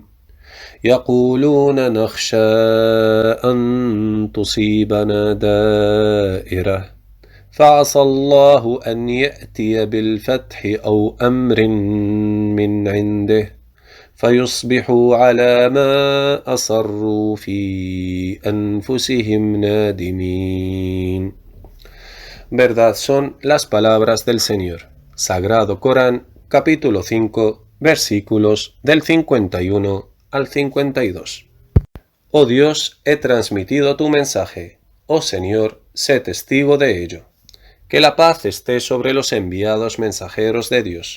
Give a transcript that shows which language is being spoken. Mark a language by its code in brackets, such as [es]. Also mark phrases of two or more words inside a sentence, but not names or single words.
[ar] يقولون نخشى أن تصيبنا دائرة فعسى الله أن يأتي بالفتح أو أمر من عنده فيصبحوا على ما أصروا في أنفسهم نادمين. [es] Verdad son las palabras del Señor. Sagrado Corán, capítulo 5, versículos del 51 al 52. Oh Dios, he transmitido tu mensaje. Oh Señor, sé testigo de ello. Que la paz esté sobre los enviados mensajeros de Dios.